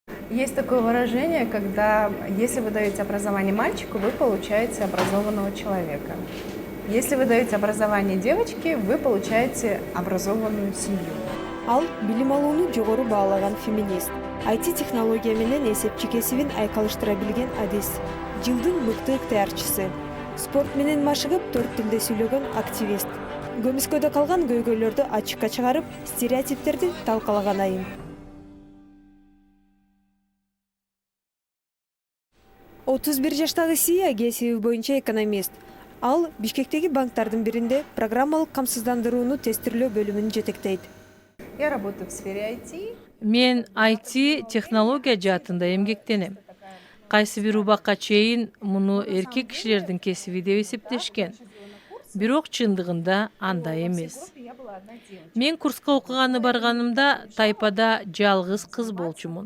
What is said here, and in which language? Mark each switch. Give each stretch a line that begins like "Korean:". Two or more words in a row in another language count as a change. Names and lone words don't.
Russian: Есть такое выражение, когда если вы даете образование мальчику, вы получаете образованного человека. Если вы даете образование девочке, вы получаете образованную семью.
Kyrgyz: Ал билим алууну жогору баалаган феминист. IT технология менен эсепчи кесибин айкалыштыра билген адис. Жылдын мыкты ыктыярчысы. Спорт менен машыгып 4 тилде сүйлөгөн активист. Көмүскөдө калган көйгөйлөрдү ачыкка чыгарып, стереотиптерди талкалаган айым. 31 жаштагы Сия кесиби боюнча экономист. Ал Бишкектеги банктардын биринде программалык камсыздандырууну тестирлөө бөлүмүн жетектейт.
Russian: Я работаю в сфере IT.
Kyrgyz: Мен IT технология жаатында эмгектенем. Кайсы бир убакка чейин муну эркек кишилердин кесиби деп эсептешкен. Бирок чындыгында андай эмес. Мен курска окуганы барганымда тайпада жалгыз кыз болчумун.